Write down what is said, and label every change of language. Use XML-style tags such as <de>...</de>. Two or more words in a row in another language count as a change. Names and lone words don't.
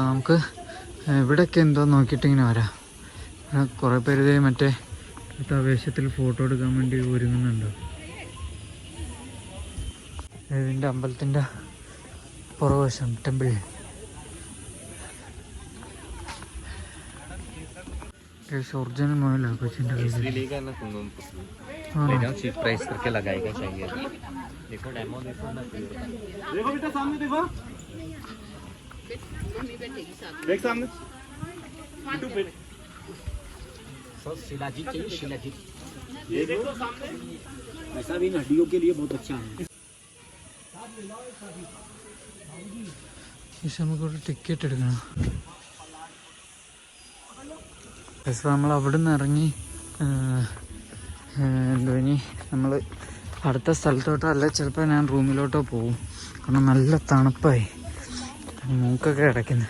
<ml>നമുക്ക് ഇവിടെയൊക്കെ എന്തോ നോക്കിയിട്ട് ഇങ്ങനെ വരാം. കുറേ പേര് മറ്റേ ആവേശത്തിൽ ഫോട്ടോ എടുക്കാൻ വേണ്ടി ഒരുങ്ങുന്നുണ്ട്. ഇതിൻ്റെ അമ്പലത്തിൻ്റെ പുറവശം ടെമ്പിൾ.</ml> <en>original mobile</en> <hi>है कुछ लेगा ना तुम लेगा</hi> <en>cheap price</en> <hi>करके लगाएगा चाहिए. देखो डेमो देखो ना, देखो बेटा सामने देखो, देख सामने यूट्यूब पे सर शिलाजीत चाहिए, शिलाजीत ये देखो सामने. ऐसा भी हड्डियों के लिए बहुत अच्छा है.</hi> <ml>इस നമുക്ക് ഒരു ടിക്കറ്റ് എടുക്കണം. പക്ഷേ നമ്മൾ അവിടെ നിന്ന് ഇറങ്ങി എന്തോ ഇനി നമ്മൾ അടുത്ത സ്ഥലത്തോട്ടോ അല്ല ചിലപ്പോൾ ഞാൻ റൂമിലോട്ടോ പോവും. കാരണം നല്ല തണുപ്പായി, മൂക്കൊക്കെ അടയ്ക്കുന്നത്.</ml>